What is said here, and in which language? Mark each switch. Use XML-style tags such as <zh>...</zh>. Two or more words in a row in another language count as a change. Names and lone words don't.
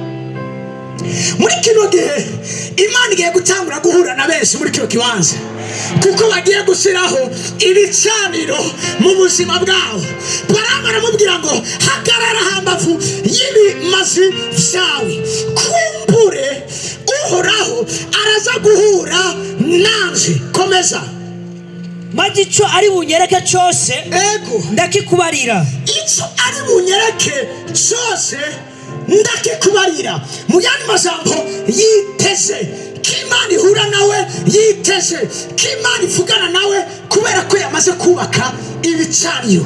<rn>Muri kino gihe Imana igiye gutangura guhura na benshi muri kino kibanza, kuko bagiye gushyiraho ibicaniro mu buzima bwawe. Baramu aramubwira ngo hagarara hambavu y'ibimazi byawe. Kumbure Uhoraho araza guhura nanje. Komeza. Maze icyo ari bunyereke cyose ndakikubarira. Icyo ari bunyereke cyose ndakikubarira. Mu yandi majambo, yiteze k'Imana ihura nawe, yiteze k'Imana ivugana nawe, kubera ko yamaze kubaka ibicaniro.</rn>